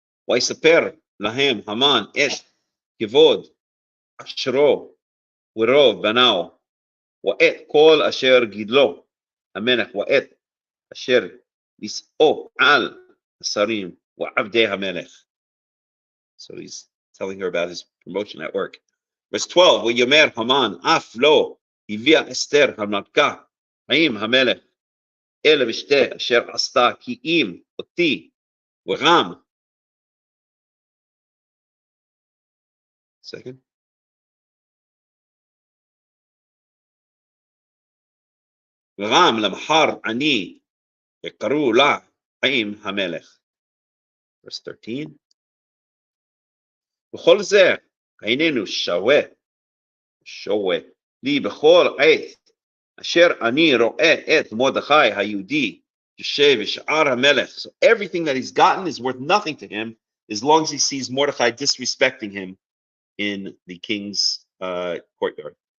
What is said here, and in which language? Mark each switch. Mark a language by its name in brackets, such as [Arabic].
[Hebrew] ויספר להם המן את כבוד אשרו ורוב בניו, ואת כל אשר גידלו המלך, ואת אשר נישאו על השרים ועבדי המלך. [English] So he's telling her about his promotion at work. Verse 12. [Hebrew] ויאמר המן, אף לא הביאה אסתר המלכה עם המלך אל המשתה אשר עשתה, כי אם אותי וגם. [English] Second. [Hebrew] וגם למחר אני יקראו לה עם המלך. [English] Verse 13. [Hebrew] בכל זה איננו שווה לי בכל עת אשר אני רואה את מרדכי היהודי יושב בשער המלך. [English] So everything that he's gotten is worth nothing to him as long as he sees Mordecai disrespecting him in the king's courtyard.